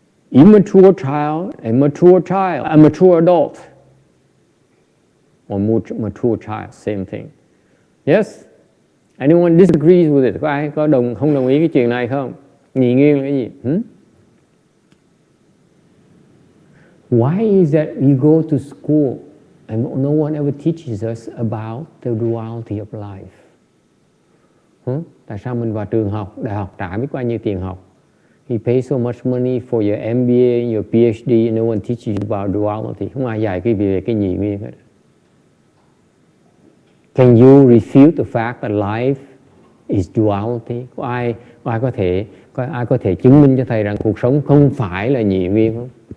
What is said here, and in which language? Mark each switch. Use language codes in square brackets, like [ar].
[en] Immature child and mature child, a mature adult, or mature child, same thing. Yes? Anyone disagrees with it? [vi] Có ai không đồng ý cái chuyện này không? Nhị nguyên là cái gì? [en] Why is that you go to school and no one ever teaches us about the duality of life? [vi] Tại sao mình vào trường học, đại học trả biết bao nhiêu tiền học? [en] You pay so much money for your MBA, your PhD, and no one teaches you about duality. [vi] Không ai dạy về cái nhị nguyên hết. [en] Can you refute the fact that life is duality? [vi] Có ai có thể chứng minh cho thầy rằng cuộc sống không phải là nhị nguyên không?